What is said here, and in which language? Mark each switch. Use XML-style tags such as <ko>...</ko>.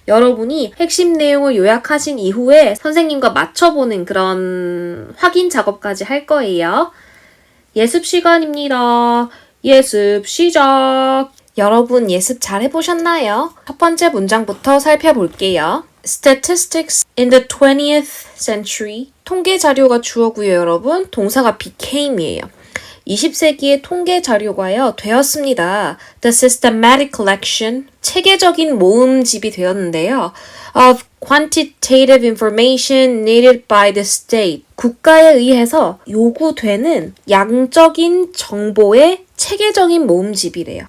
<ko>여러분이 핵심 내용을 요약하신 이후에 선생님과 맞춰보는 그런 확인 작업까지 할 거예요. 예습 시간입니다. 예습 시작! 여러분 예습 잘 해보셨나요? 첫 번째 문장부터 살펴볼게요.</ko> <en>Statistics in the 20th century.</en> <ko>통계 자료가 주어고요, 여러분. 동사가 became이에요. 20세기의 통계 자료가요, 되었습니다.</ko> <en>The systematic collection,</en> <ko>체계적인 모음집이 되었는데요.</ko> <en>Of quantitative information needed by the state,</en> <ko>국가에 의해서 요구되는 양적인 정보의 체계적인 모음집이래요.</ko>